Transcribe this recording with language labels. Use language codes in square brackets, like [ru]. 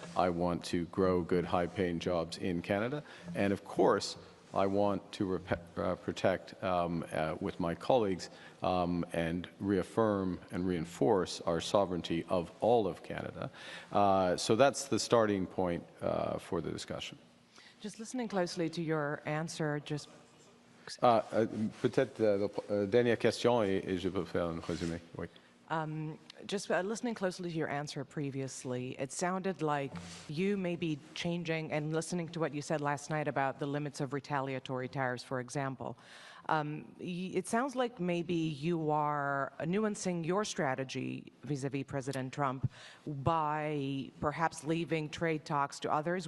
[en] I want to grow good, high-paying jobs in Canada. And of course, I want to protect with my colleagues and reaffirm and reinforce our sovereignty of all of Canada. So that's the starting point for the discussion. Just listening closely to your answer, just... [fr] Peut-être dernière question et je peux faire un résumé. Oui. [en] Just listening closely to your answer previously, it sounded like you may be changing, and listening to what you said last night about the limits of retaliatory tariffs, for example. It sounds like maybe you are nuancing your strategy vis-a-vis President Trump by perhaps leaving trade talks to others.